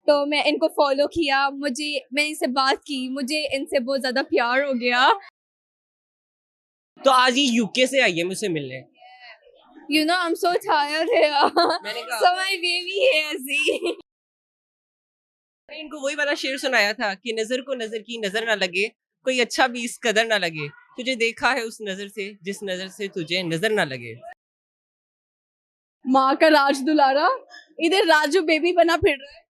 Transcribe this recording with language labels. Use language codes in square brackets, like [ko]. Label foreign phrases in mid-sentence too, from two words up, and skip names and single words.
[hi] तो मैं इनको फॉलो किया, मैंने इनसे बात की, मुझे इनसे बहुत ज्यादा प्यार हो गया। तो आज ये यूके से आई है मुझसे मिलने। [en] You know, I'm so tired here. [hi] मैंने कहा [en] So my baby here, see. [hi] मैंने इनको वही वाला शेर सुनाया था कि नजर को नजर की नजर ना लगे, कोई अच्छा भी इस कदर ना लगे, तुझे देखा है उस नजर से जिस नजर से तुझे नजर ना लगे। माँ का राज दुलारा इधर राजू बेबी बना फिर रहा है।